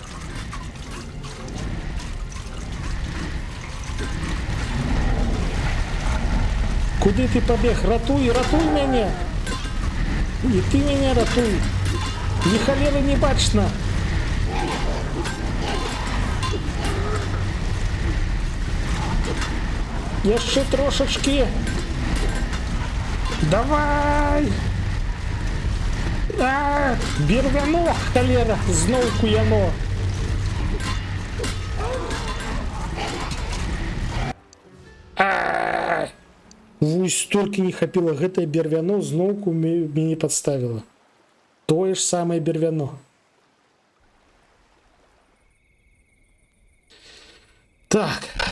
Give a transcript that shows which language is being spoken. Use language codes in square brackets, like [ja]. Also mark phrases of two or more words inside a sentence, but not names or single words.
[ru] Куда ты побег? [be] Ратуй, ратуй меня. И ты меня ратуй. Ни холеры не бачно. Еще трошечки. [ru] Давай. [be] А, бервяно, холера, знову яно. Вось столькі не хапіла, гэтае бервяно зноўку мяне падставіла. Тое ж самае бервяно. Так.